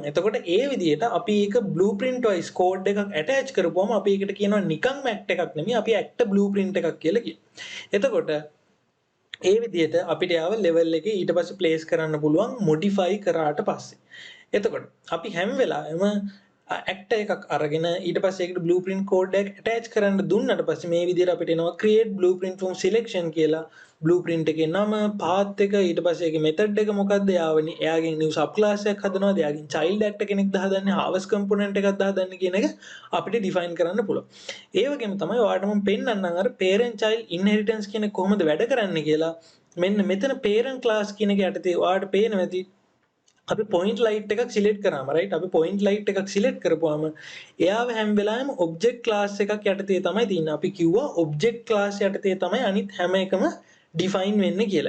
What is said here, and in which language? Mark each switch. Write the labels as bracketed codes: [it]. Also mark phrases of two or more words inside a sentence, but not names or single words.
[si] එතකොට ඒ විදිහට අපි ඒක [en] blueprint wise code [si] එකක් ඇටච් කරපුවම අපි ඒකට කියනවා නිකන් ඇක්ට් එකක් නෙමෙයි, අපි [en] actor blueprint [si] එකක් කියලා කියනවා. එතකොට ඒ විදිහට අපිට යාව level එකේ ඊට පස්සේ place කරන්න පුළුවන් modify කරාට පස්සේ. එතකොට අපි හැම වෙලාවෙම actor එකක් අරගෙන ඊට පස්සේ ඒකට [en] blueprint code [si] එක attach කරන්න දුන්නට පස්සේ මේ විදිහට අපිට එනවා [en] create blueprint from selection [si] කියලා බ්ලූප්‍රින්ට් එකේ නම පාත් එක ඊට පස්සේ ඒකේ මෙතඩ් එක මොකක්ද එයාගෙන් [en] new sub class [si] එකක් හදනවාද එයාගෙන් [en] child actor [si] කෙනෙක්ද හදන්නේ හාවස් කම්පොනන්ට් එකක්ද හදන්නේ කියන එක අපිට ඩිෆයින් කරන්න පුළුවන් ඒ වගේම තමයි ඔයාලට මම පෙන්නන්නම් අර [en] parent child inheritance [si] කියන කොහොමද වැඩ කරන්නේ කියලා මෙන්න මෙතන [en] parent class [si] කියන එක යටතේ ඔයාලට පේනවා ඇති අපි [en] point light [si] එකක් select කරාම right අපි [en] point light [si] එකක් select කරපුවාම එයාව හැම වෙලාවෙම [en] object class [si] එකක් යටතේ තමයි තියෙන්නේ අපි කිව්වා [en] object class [si] යටතේ තමයි අනිත් හැම එකම define වෙන්නේ කියලා.